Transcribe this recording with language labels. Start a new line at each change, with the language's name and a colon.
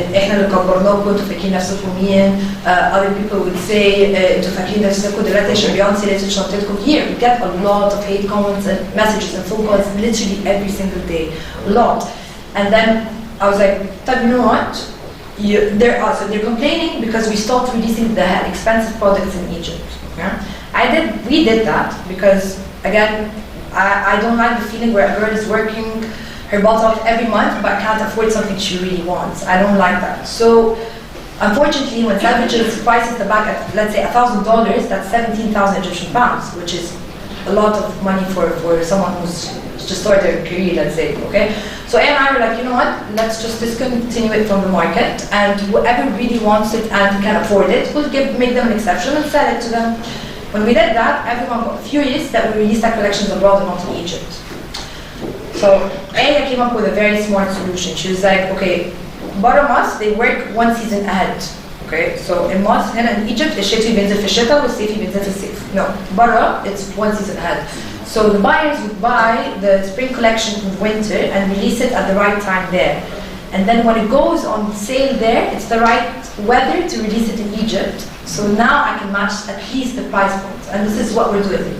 Arabic: إحنا اللي كبرناكم انتوا فاكرين نفسكم مين.
English: Other people would say
Arabic: انتوا فاكرين نفسكم دلوقتي عشان بيونسي لقيتوا شنطتكم.
English: Here we get a lot of hate comments and messages and phone calls literally every single day, a lot. And then I was like, you know what? They're complaining because we stopped releasing the expensive products in Egypt. Okay? We did that because again, I don't like the feeling where a girl is working her butt off every month but can't afford something she really wants. I don't like that. So unfortunately, when Selfridges prices the bag at, let's say, $1,000, that's 17,000 Egyptian pounds, which is a lot of money for someone who's just started their career, let's say, okay? So A and I were like, you know what, let's just discontinue it from the market, and whoever really wants it and can afford it, we'll make them an exception and sell it to them. When we did that, everyone got furious that we released our collections abroad and not in Egypt. So Aya came up with a very smart solution. She was like, okay, Bara Mas, they work one season ahead. Okay, so in Mas, in Egypt,
Arabic: الشتوي بينزل في الشتاء والصيفي بينزل في الصيف.
English: No, Bara, it's one season ahead. So the buyers would buy the spring collection in winter and release it at the right time there. And then when it goes on sale there, it's the right weather to release it in Egypt. So now I can match at least the price points. And this is what we're doing.